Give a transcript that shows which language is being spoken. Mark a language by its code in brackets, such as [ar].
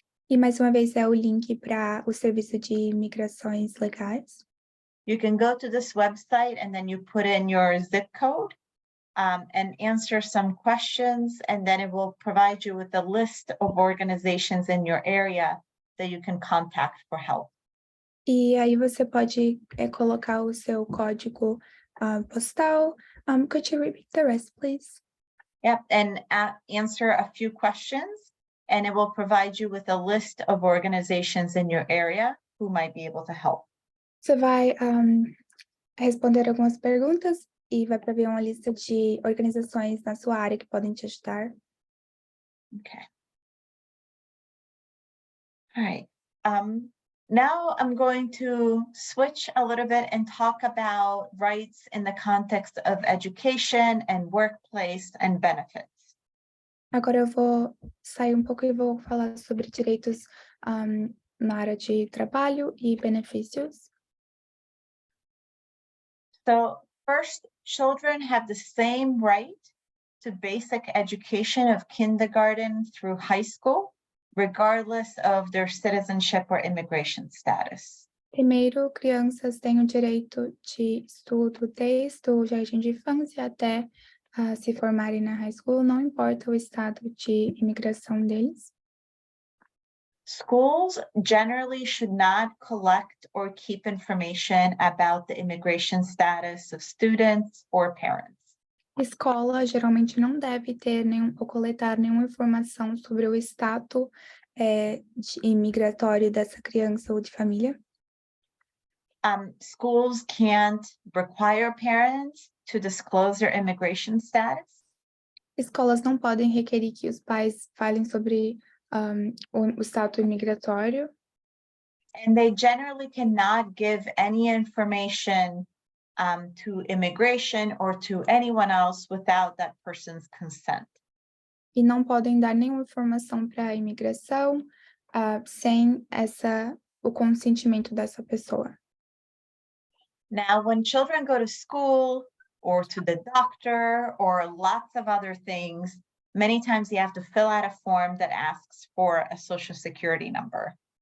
[pt] E mais uma vez é o link para o serviço de imigrações legais. [en] You can go to this website and then you put in your zip code and answer some questions, and then it will provide you with a list of organizations in your area that you can contact for help. [pt] E aí você pode colocar o seu código postal. [en] Could you repeat the rest, please? Yep, and answer a few questions, and it will provide you with a list of organizations in your area who might be able to help. [pt] Você vai responder algumas perguntas e vai prever uma lista de organizações na sua área que podem te ajudar. [en] Okay. All right. Now I'm going to switch a little bit and talk about rights in the context of education and workplace and benefits. [pt] Agora eu vou sair um pouco e vou falar sobre direitos na área de trabalho e benefícios. [en] So first, children have the same right to basic education of kindergarten through high school, regardless of their citizenship or immigration status. [pt] Primeiro, crianças têm o direito de estudo desde o jardim de infância até se formarem na high school, não importa o estado de imigração deles. [en] Schools generally should not collect or keep information about the immigration status of students or parents. [pt] Escola geralmente não deve ter ou coletar nenhuma informação sobre o status imigratório dessa criança ou de família. [en] Schools can't require parents to disclose their immigration status. [pt] Escolas não podem requerir que os pais falem sobre o status imigratório. [en] And they generally cannot give any information to immigration or to anyone else without that person's consent. [pt] E não podem dar nenhuma informação para a imigração sem o consentimento dessa pessoa. [en] Now, when children go to school or to the doctor or lots of other things, many times you have to fill out a form that asks for a social security number.